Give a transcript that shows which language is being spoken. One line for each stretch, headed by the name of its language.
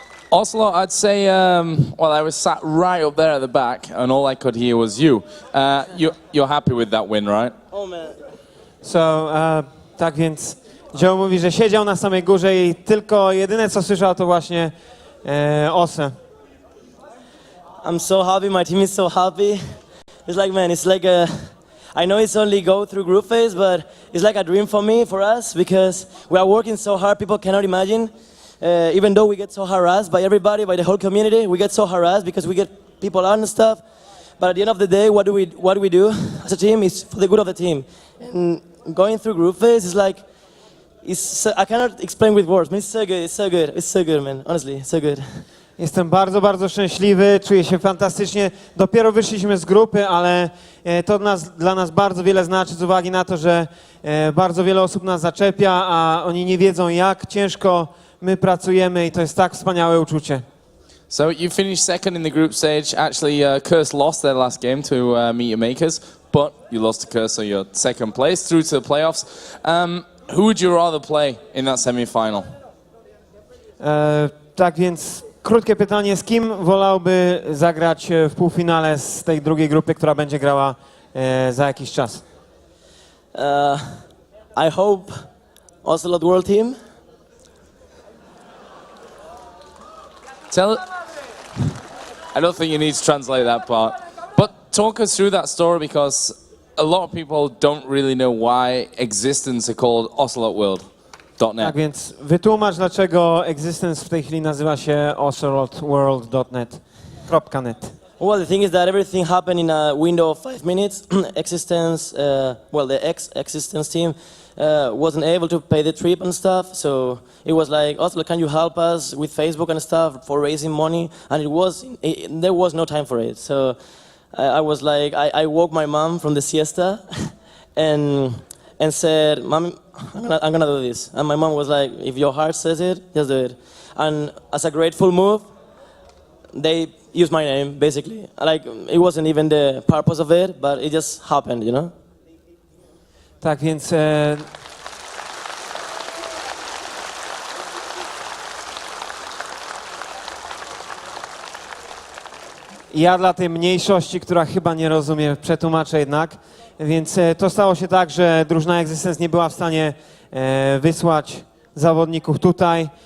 English: Ocelot, I'd say, well, I was sat right up there at the back, and all I could hear was you. You're happy with that win, right? Oh man.
Polish: So, tak więc Joe mówi, że siedział na samej górze i tylko jedyne co słyszał to właśnie Ose.
English: I'm so happy, my team is so happy. It's like, man, it's like I know it's only go through group phase, but it's like a dream for me, for us, because we are working so hard, people cannot imagine. Even though we get so harassed by everybody, by the whole community, we get so harassed because we get people out and stuff. But at the end of the day, what do we do as a team is for the good of the team. And going through group phase is like, I cannot explain with words, but it's so good, man. Honestly, it's so good.
Polish: Jestem bardzo, bardzo szczęśliwy, czuję się fantastycznie. Dopiero wyszliśmy z grupy, ale to dla nas bardzo wiele znaczy z uwagi na to, że bardzo wiele osób nas zaczepia, a oni nie wiedzą, jak ciężko my pracujemy i to jest tak wspaniałe uczucie.
English: So you finished second in the group stage. Actually, Crs lost their last game to Meet Your Makers, but you lost to Crs, so you're second place through to the playoffs. Who would you rather play in that semi-final?
Polish: Tak więc krótkie pytanie, z kim wolałby zagrać w półfinale z tej drugiej grupy, która będzie grała za jakiś czas?
English: I hope Ocelot World Team. I don't think you need to translate that part, but talk us through that story because a lot of people don't really know why Existence are called ocelotworld.net.
Polish: Tak więc wytłumacz, dlaczego Existence w tej chwili nazywa się ocelotworld.net.
English: Well, the thing is that everything happened in a window of 5 minutes. Existence, the ex-Existence team wasn't able to pay the trip and stuff, so it was like, Oslo, can you help us with Facebook and stuff for raising money? And there was no time for it. So I was like, I woke my mom from the siesta and said, Mom, I'm gonna do this. And my mom was like, if your heart says it, just do it. And as a grateful move, they used my name, basically. Like, it wasn't even the purpose of it, but it just happened, you know?
Polish: Tak więc ja dla tej mniejszości, która chyba nie rozumie, przetłumaczę jednak. Więc to stało się tak, że drużyna Existence nie była w stanie wysłać zawodników tutaj.